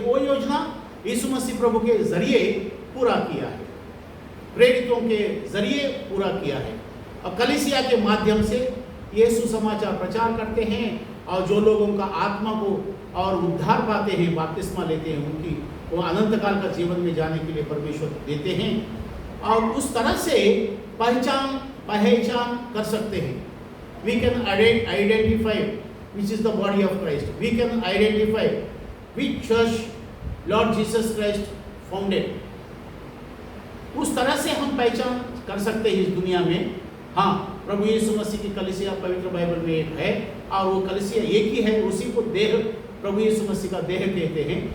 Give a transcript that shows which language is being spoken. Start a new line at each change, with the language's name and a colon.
Hindi: वो योजना यीशु मसीह प्रभु के जरिए पूरा किया है, प्रेरितों के जरिए पूरा किया है, और कलीसिया के माध्यम से ये सुसमाचार प्रचार करते हैं, और जो लोगों का आत्मा को और उद्धार पाते हैं, बपतिस्मा लेते हैं, उनकी वो अनंत काल का जीवन में जाने के लिए परमेश्वर देते हैं, और उस तरह से पहचान कर सकते हैं।
English: We can identify which is the body of Christ. We can identify which church Lord Jesus Christ founded.
Hindi: उस तरह से हम पहचान कर सकते हैं इस दुनिया में हाँ, प्रभु यीशु मसीह की कलीसिया पवित्र बाइबल में एक है और वो कलीसिया एक ही है, उसी को देह, प्रभु यीशु मसीह का देह कहते हैं।